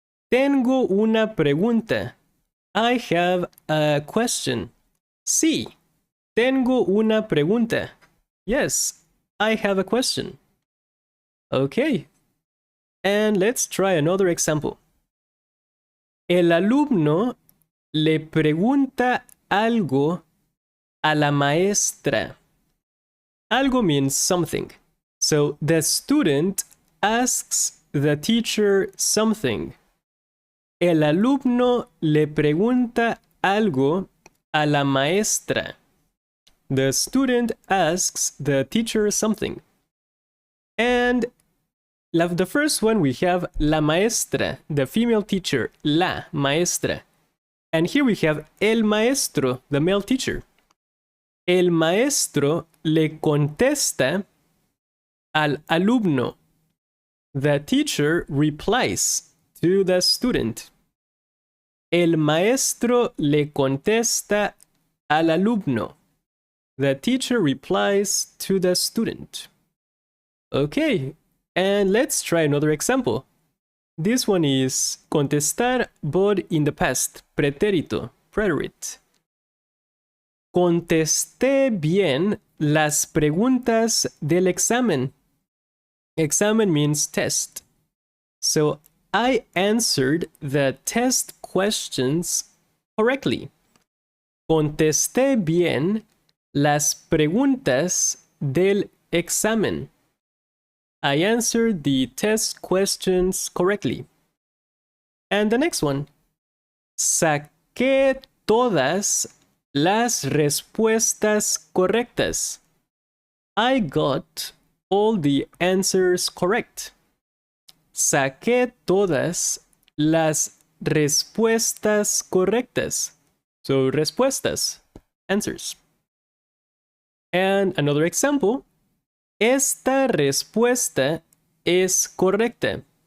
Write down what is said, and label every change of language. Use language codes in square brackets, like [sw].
[es] Tengo una pregunta. [en] I have a question. [es] Sí, tengo una pregunta. [en] Yes, I have a question. Okay. And let's try another example. [es] El alumno le pregunta algo a la maestra. [en] Algo means something. So the student asks the teacher something. [es] El alumno le pregunta algo a la maestra. [en] The student asks the teacher something. And the first one we have la maestra, the female teacher, la maestra. And here we have [es] el maestro, [en] the male teacher. [es] El maestro le contesta al alumno. [en] The teacher replies to the student. [es] El maestro le contesta al alumno. [en] The teacher replies to the student. Okay, and let's try another example. This one is contestar, but in the past, pretérito, preterite. [es] Contesté bien las preguntas del examen. [en] Examen means test. So I answered the test questions correctly. [es] Contesté bien las preguntas del examen. [en] I answered the test questions correctly. And the next one. [es] Saqué todas las respuestas correctas. [en] I got all the answers correct. [es] Saqué todas las respuestas correctas. [en] So respuestas, answers. And another example, [es] esta respuesta es correcta.